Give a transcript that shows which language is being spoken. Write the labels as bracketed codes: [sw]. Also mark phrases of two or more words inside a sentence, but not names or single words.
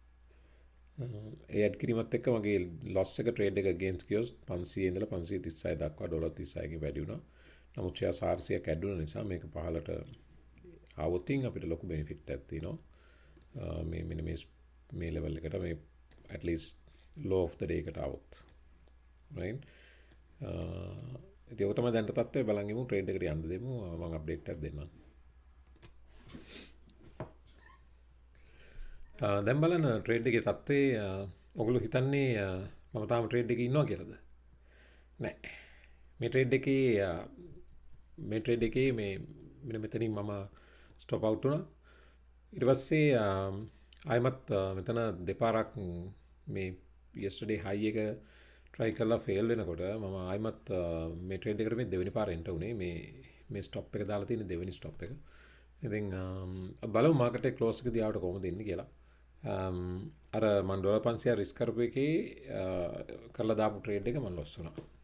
[si] ඒ ඇඩ් කිරීමත් එක්ක මගේ ලොස් එක ට්‍රේඩ් එක against ගියොත් 500 ඉඳලා 536 දක්වා ඩොලර් 36කින් වැඩි වුණා. නමුත් ෂෙයාර් 400ක් ඇඩ් වුණ නිසා මේක පහළට ආවොත් අපිට ලොකු බෙනිෆිට් එකක් තියෙනවා. මේ ලෙවල් එකට මේ [en] at least low of the day [si] එකට ආවොත්. right? ඒක තමයි දැනට තත්ත්වය. බලන් ඉමු ට්‍රේඩ් එකට යන්න දෙමු. මම අප්ඩේට් එකක් දෙන්නම්. දැන් බලන්න ට්‍රේඩ් එකේ තත්ත්වය ඔයගොල්ලෝ හිතන්නේ මම තාම ට්‍රේඩ් එකේ ඉන්නවා කියලාද? නෑ. මේ ට්‍රේඩ් එකේ මෙන්න මෙතනින් මම [en] stop out [si] වුණා. ඊට පස්සේ ආයමත් මෙතන දෙපාරක් මේ [en] yesterday high [si] එක try කරලා fail වෙනකොට මම ආයමත් මේ ට්‍රේඩ් එකට මේ දෙවෙනි පාර එන්ටර් උනේ. මේ ස්ටොප් එක දාලා තියෙන දෙවෙනි ස්ටොප් එක. ඉතින් බලමු මාකට් එක ක්ලෝස් එකදී ආවට කොහොමද ඉන්නේ කියලා. අර මම ඩොලර් 500 රිස්ක් කරපු එකේ කරලා දාපු ට්‍රේඩ් එක මම ලොස් වුණා.